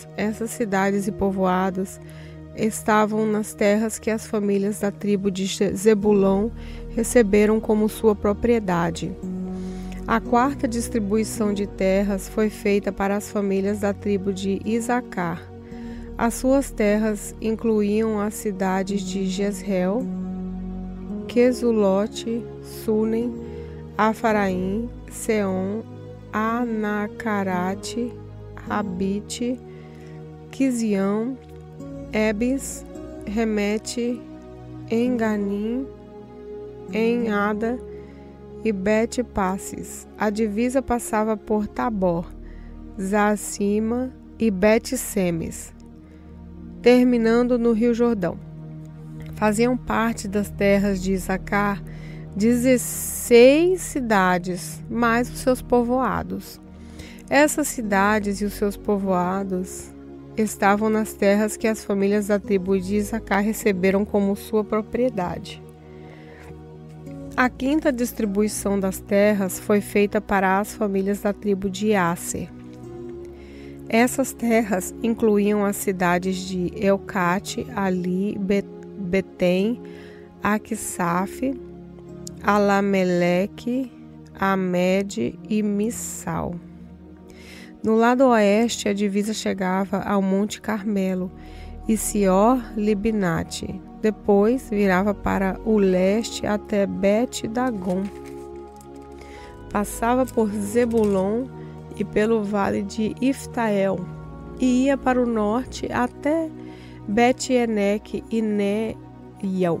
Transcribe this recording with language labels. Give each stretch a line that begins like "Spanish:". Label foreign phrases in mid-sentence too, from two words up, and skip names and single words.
Portuguese: Essas cidades e povoados estavam nas terras que as famílias da tribo de Zebulon receberam como sua propriedade. A quarta distribuição de terras foi feita para as famílias da tribo de Isacar. As suas terras incluíam as cidades de Jezreel, Quesulote, Sunem, Afaraim, Seom, Anacarate, Rabite, Quizião, Ebis, Remete, Enganim, Enada e Bet-Passes. A divisa passava por Tabor, Zacima e Bet-Semes, terminando no Rio Jordão. Faziam parte das terras de Isacar 16 cidades, mais os seus povoados. Essas cidades e os seus povoados estavam nas terras que as famílias da tribo de Isacar receberam como sua propriedade. A quinta distribuição das terras foi feita para as famílias da tribo de Asser. Essas terras incluíam as cidades de Elcate, Ali, Betem, Aquisaf, Alameleque, Amed e Missal. No lado oeste, a divisa chegava ao Monte Carmelo e Sior-Libinate. Depois, virava para o leste até Bet-Dagon. Passava por Zebulon e pelo vale de Iftael, e ia para o norte até Bet-Eneque e Neiel.